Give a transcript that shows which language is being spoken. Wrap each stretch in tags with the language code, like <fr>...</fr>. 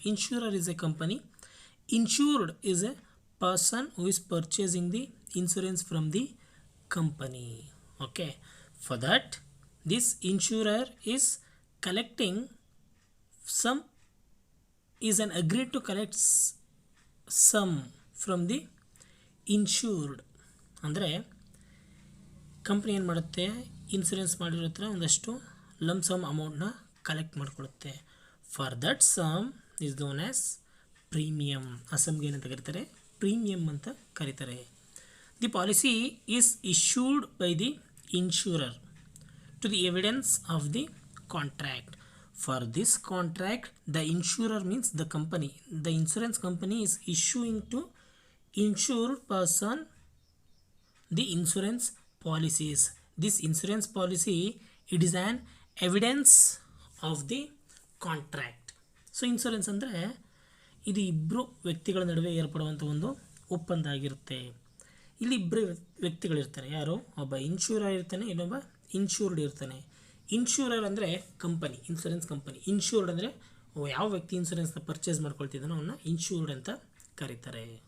<en>Insurer is a company. Insured is a person who is purchasing the insurance from the company. Okay, for that this insurer is collecting some is an agreed to collect sum from the insured.</en> <kn>ಅಂದರೆ company ಏನು ಮಾಡುತ್ತೆ, insurance ಮಾಡಿರೋ ಹತ್ರ ಒಂದಷ್ಟು ಲಮ್ some ಅಮೌಂಟ್ನ collect ಮಾಡಿಕೊಡುತ್ತೆ.</kn> <en>For that sum is known as premium.</en> <kn>ಆ ಸಮ್ಗೆ ಏನಂತ ಕರೀತಾರೆ, ಪ್ರೀಮಿಯಮ್ ಅಂತ ಕರೀತಾರೆ.</kn> <en>The policy is issued by the insurer to the evidence of the contract. For this contract, the insurer means the company. The insurance company is issuing to insured person the insurance policies. This insurance policy, it is an evidence of the contract.</en> <kn>So insurance ಅಂದರೆ ಇದು ಇಬ್ಬರು ವ್ಯಕ್ತಿಗಳ ನಡುವೆ ಏರ್ಪಡುವಂಥ ಒಂದು ಒಪ್ಪಂದ ಆಗಿರುತ್ತೆ. ಇಲ್ಲಿ ಇಬ್ಬರು ವ್ಯಕ್ತಿಗಳಿರ್ತಾರೆ. ಯಾರು, ಒಬ್ಬ ಇನ್ಶೂರರ್ ಇರ್ತಾನೆ, ಇನ್ನೊಬ್ಬ ಇನ್ಶೂರ್ಡ್ ಇರ್ತಾನೆ. ಇನ್ಶೂರರ್ ಅಂದರೆ ಕಂಪನಿ, ಇನ್ಶೂರೆನ್ಸ್ ಕಂಪನಿ. ಇನ್ಶೂರ್ಡ್ ಅಂದರೆ ಯಾವ ವ್ಯಕ್ತಿ ಇನ್ಶೂರೆನ್ಸ್ನ ಪರ್ಚೇಸ್ ಮಾಡ್ಕೊಳ್ತಿದ್ದಾನೋ ಅವನ್ನ ಇನ್ಶೂರ್ಡ್ ಅಂತ ಕರೀತಾರೆ.</kn>